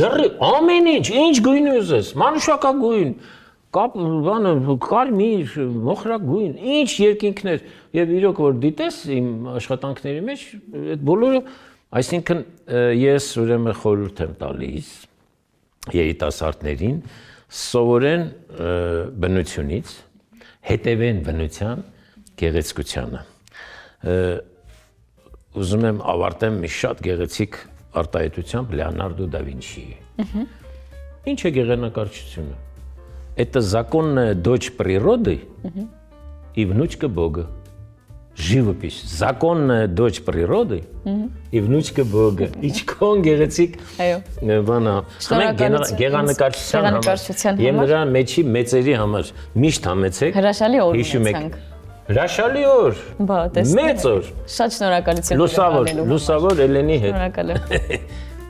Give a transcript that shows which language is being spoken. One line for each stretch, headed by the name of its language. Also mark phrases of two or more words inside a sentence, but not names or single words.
Armenian: Ամեն ինչ գույն ուզես, մանուշակագույն, բանը կարմիր, մոխրագույն, ինչ երկինքներ եւ իրոք որ դիտես իմ աշխատանքների մեջ այդ բոլորը, այսինքն ես ուրեմն խորհուրդ եմ տալիս երիտասարդներին սովորեն բնությունից, հետևեն բնության գեղեցկությանը։ Ուզում եմ ավարտեմ մի շատ գեղեցիկ արտահայտությամբ Լեոնարդո դա Վինչիի։ Ինչ է գեղանկարչությունը։
Russian: Это законная дочь природы и внучка Бога. Живопись. Законная дочь природы и внучка Бога.
Armenian: Ինչքան գեղեցիկ բանա։ Գեղանկարչության եւ նրա մեջի մեծերի համար միշտ համեցեք։ Հրաշալի օր ունեցանք։ Հրաշալի օր։ Բա, տեսնեք։ Մեծ օր։ Շատ շնորհակալություն։ Լուսավոր Էլենի հետ։ Շնորհակալ եմ։